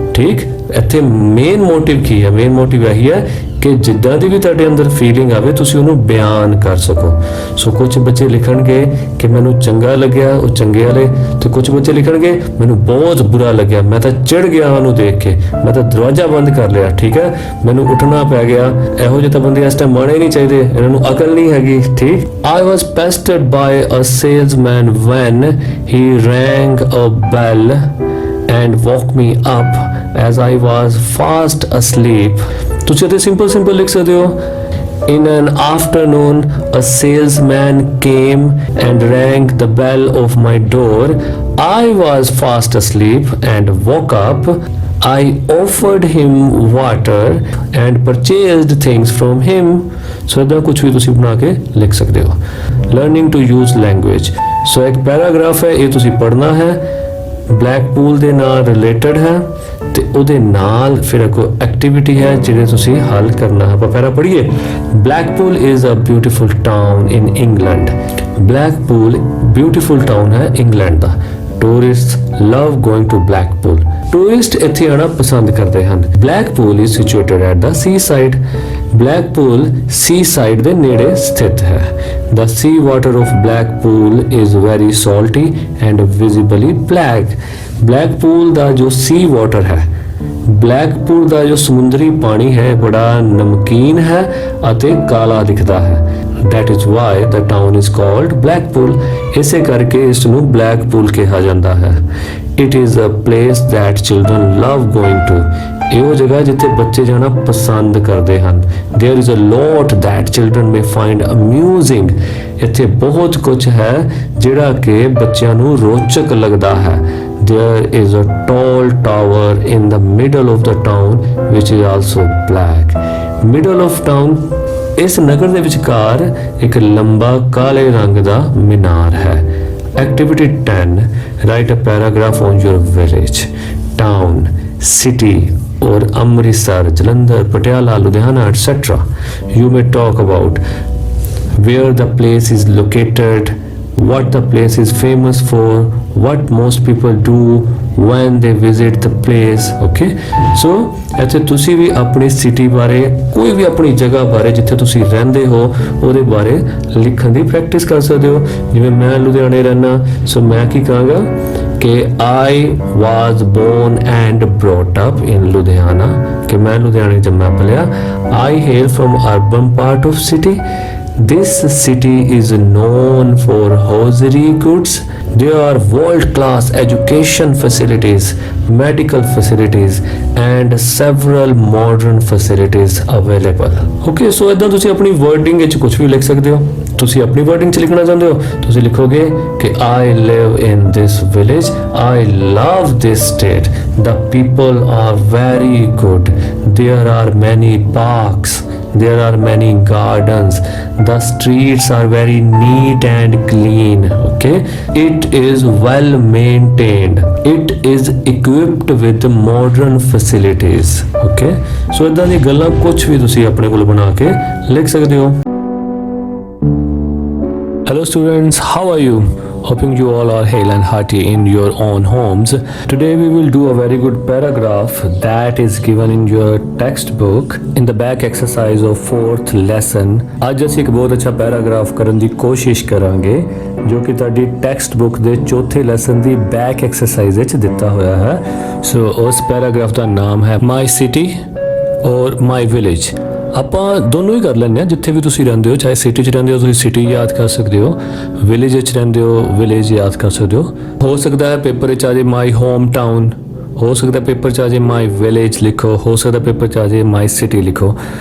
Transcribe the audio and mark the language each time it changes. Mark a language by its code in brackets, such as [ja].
[pa] ਠੀਕ, ਇੱਥੇ main motive ਕੀ ਹੈ? ਮੇਨ ਮੋਟਿਵ ਇਹੀ ਹੈ ਕਿ ਜਿੱਦਾਂ ਦੀ ਵੀ ਤੁਹਾਡੇ ਅੰਦਰ ਫੀਲਿੰਗ ਆਵੇ ਤੁਸੀਂ ਉਹਨੂੰ ਬਿਆਨ ਕਰ ਸਕੋ। ਸੋ ਕੁਝ ਬੱਚੇ ਲਿਖਣਗੇ ਕਿ ਮੈਨੂੰ ਚੰਗਾ ਲੱਗਿਆ, ਉਹ ਚੰਗੇ ਵਾਲੇ, ਤੇ ਕੁਝ ਬੱਚੇ ਲਿਖਣਗੇ ਮੈਨੂੰ ਬਹੁਤ ਬੁਰਾ ਲੱਗਿਆ, ਮੈਂ ਤਾਂ ਚਿੜ ਗਿਆ ਉਹਨੂੰ ਦੇਖ ਕੇ, ਮੈਂ ਤਾਂ ਦਰਵਾਜ਼ਾ ਬੰਦ ਕਰ ਲਿਆ। ਠੀਕ ਹੈ, ਮੈਨੂੰ ਉੱਠਣਾ ਪੈ ਗਿਆ। ਇਹੋ ਜਿਹੇ ਤਾਂ ਬੰਦੇ ਇਸ ਟਾਈਮ ਮਾਣੇ ਨਹੀਂ ਚਾਹੀਦੇ, ਇਹਨਾਂ ਨੂੰ ਅਕਲ ਨਹੀਂ ਹੈਗੀ। [en] ਠੀਕ, I was pestered by a salesman when he rang a bell and woke me up as I was fast asleep। [pa] ਤੁਸੀਂ ਇਹਦੇ ਸਿੰਪਲ ਲਿਖ ਸਕਦੇ ਹੋ। [en] In an afternoon, a salesman came and rang the bell of my door. I was fast asleep and woke up. I offered him water and purchased things from him. [pa] So ਇਹਦਾ ਕੁਝ ਵੀ ਤੁਸੀਂ ਬਣਾ ਕੇ ਲਿਖ ਸਕਦੇ ਹੋ। [en] Learning to use language। [pa] So ਇੱਕ paragraph ਹੈ, ਇਹ ਤੁਸੀਂ ਪੜ੍ਹਨਾ ਹੈ, ਬਲੈਕ ਪੂਲ ਦੇ ਨਾਲ ਰਿਲੇਟਡ ਹੈ ਤੇ ਉਹਦੇ ਨਾਲ ਫਿਰ ਇੱਕ ਐਕਟੀਵਿਟੀ ਹੈ ਜਿਹੜੇ ਤੁਸੀਂ ਹੱਲ ਕਰਨਾ ਹੈ। ਆਪਾਂ ਪਹਿਲਾਂ ਪੜ੍ਹੀਏ। [en] Blackpool is a beautiful town in England. [pa] ਬਲੈਕਪੂਲ beautiful town ਹੈ England ਦਾ। [en] Tourist love going to Blackpool. [pa] Tourist ਇੱਥੇ ਆਉਣਾ ਪਸੰਦ ਕਰਦੇ ਹਨ। [en] Blackpool is situated at the seaside. [pa] ਬਲੈਕਪੂਲ ਸੀ side ਦੇ ਨੇੜੇ ਸਥਿਤ ਹੈ। [en] The sea water of Blackpool is very salty and visibly black। [pa] Blackpool ਦਾ ਜੋ sea water ਹੈ, ਬਲੈਕਪੂਲ ਦਾ ਜੋ ਸਮੁੰਦਰੀ ਪਾਣੀ ਹੈ ਬੜਾ ਨਮਕੀਨ ਹੈ ਅਤੇ ਕਾਲਾ ਦਿਖਦਾ ਹੈ। [en] That is why the town is called Blackpool। [pa] ਇਸੇ ਕਰਕੇ ਇਸ ਨੂੰ ਬਲੈਕਪੂਲ ਕਿਹਾ ਜਾਂਦਾ ਹੈ। [en] It is a place that children love going to। [pa] ਇਹੋ ਜਗ੍ਹਾ ਜਿੱਥੇ ਬੱਚੇ ਜਾਣਾ ਪਸੰਦ ਕਰਦੇ ਹਨ। [en] There is a lot that children may find amusing। [pa] ਇੱਥੇ ਬਹੁਤ ਕੁਝ ਹੈ ਜਿਹੜਾ ਕਿ ਬੱਚਿਆਂ ਨੂੰ ਰੋਚਕ ਲੱਗਦਾ ਹੈ। [en] There is a tall tower in the middle of the town which is also black। Middle of town, [pa] ਇਸ ਨਗਰ ਦੇ ਵਿਚਕਾਰ ਇੱਕ ਲੰਬਾ ਕਾਲੇ ਰੰਗ ਦਾ ਮੀਨਾਰ ਹੈ। [en] Activity 10, write a paragraph on your village, town, city or Amritsar, Jalandhar, Patiala, Ludhiana, etc. You may talk about where the place is located, what the place is famous for, what most people do when they visit the place। [pa] Okay, so ਇੱਥੇ ਤੁਸੀਂ ਵੀ ਆਪਣੀ city ਬਾਰੇ, ਕੋਈ ਵੀ ਆਪਣੀ ਜਗ੍ਹਾ ਬਾਰੇ ਜਿੱਥੇ ਤੁਸੀਂ ਰਹਿੰਦੇ ਹੋ ਉਹਦੇ ਬਾਰੇ ਲਿਖਣ ਦੀ ਪ੍ਰੈਕਟਿਸ ਕਰ ਸਕਦੇ ਹੋ। ਜਿਵੇਂ ਮੈਂ ਲੁਧਿਆਣੇ ਰਹਿਣਾ, ਸੋ ਮੈਂ ਕੀ ਕਹਾਂਗਾ ਕਿ [en] I was born and brought up in Ludhiana, [pa] ਕਿ ਮੈਂ ਲੁਧਿਆਣੇ ਜੰਮਿਆ ਪਲਿਆ। [en] I hail from urban part of city। This city is known for hosiery goods। There are world-class education facilities, medical facilities and several modern facilities available। [pa] Okay, so ਇਦਾਂ ਤੁਸੀਂ ਆਪਣੀ wording ਵਿੱਚ ਕੁਝ ਵੀ ਲਿਖ ਸਕਦੇ ਹੋ। ਤੁਸੀਂ ਆਪਣੀ wording 'ਚ ਲਿਖਣਾ ਚਾਹੁੰਦੇ ਹੋ, ਤੁਸੀਂ ਲਿਖੋਗੇ ਕਿ [en] I live in this village, I love this state, the people are very good, there are many parks, there are many gardens, the streets are very neat and clean। Okay, it is well maintained, it is equipped with modern facilities। [pa] Okay, so ਇਦਾਂ ਦੀ ਗੱਲਾਂ ਕੁਝ ਵੀ ਤੁਸੀਂ ਆਪਣੇ ਕੋਲ ਬਣਾ ਕੇ ਲਿਖ ਸਕਦੇ ਹੋ। [en] Hello students, how are you? Hoping you all are hale and hearty in your own homes. Today we will do a very good paragraph that is given in your textbook in the back exercise of 4th lesson। [pa] ਅੱਜ ਅਸੀਂ ਇੱਕ ਬਹੁਤ ਅੱਛਾ paragraph ਕਰਨ ਦੀ ਕੋਸ਼ਿਸ਼ ਕਰਾਂਗੇ ਜੋ ਕਿ ਤੁਹਾਡੀ ਟੈਕਸਟ ਬੁੱਕ ਦੇ ਚੌਥੇ ਲੈਸਨ ਦੀ ਬੈਕ ਐਕਸਰਸਾਈਜ਼ ਵਿੱਚ ਦਿੱਤਾ ਹੋਇਆ ਹੈ। ਸੋ ਉਸ ਪੈਰਾਗ੍ਰਾਫ ਦਾ ਨਾਮ ਹੈ ਮਾਈ ਸਿਟੀ ਔਰ ਮਾਈ ਵਿਲੇਜ। ਆਪਾਂ ਦੋਨੋਂ ਹੀ ਕਰ ਲੈਂਦੇ ਹਾਂ। ਜਿੱਥੇ ਵੀ ਤੁਸੀਂ ਰਹਿੰਦੇ ਹੋ, ਚਾਹੇ ਸਿਟੀ 'ਚ ਰਹਿੰਦੇ ਹੋ ਤੁਸੀਂ ਸਿਟੀ ਯਾਦ ਕਰ ਸਕਦੇ ਹੋ, ਵਿਲੇਜ 'ਚ ਰਹਿੰਦੇ ਹੋ ਵਿਲੇਜ ਯਾਦ ਕਰ ਸਕਦੇ ਹੋ ਸਕਦਾ ਹੈ ਪੇਪਰ ਵਿੱਚ ਆ ਜਾਏ ਮਾਈ ਹੋਮ ਟਾਊਨ, ਹੋ ਸਕਦਾ ਪੇਪਰ 'ਚ ਆ ਜਾਏ ਮਾਈ ਵਿਲੇਜ ਲਿਖੋ, ਹੋ ਸਕਦਾ ਪੇਪਰ 'ਚ ਆ ਜਾਏ ਮਾਈ ਸਿਟੀ ਲਿਖੋ।